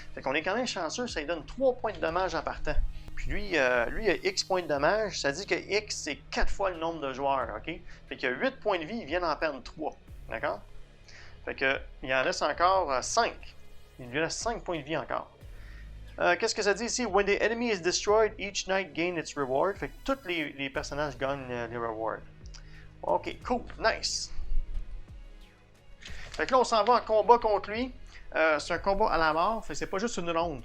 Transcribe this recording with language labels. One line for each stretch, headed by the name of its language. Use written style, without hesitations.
French: Fait qu'on est quand même chanceux, ça lui donne 3 points de dommage en partant. Puis lui, il a X points de dommage. Ça dit que X, c'est 4 fois le nombre de joueurs, OK? Fait qu'il y a 8 points de vie, il vient d'en perdre 3. D'accord? Fait que il en reste encore 5. Il lui reste 5 points de vie encore. Qu'est-ce que ça dit ici?
English: When the enemy is destroyed, each knight gain its reward.
French: Fait que tous les personnages gagnent les rewards. OK, cool, nice. Fait que là, on s'en va en combat contre lui. C'est un combat à la mort, fait que c'est pas juste une ronde.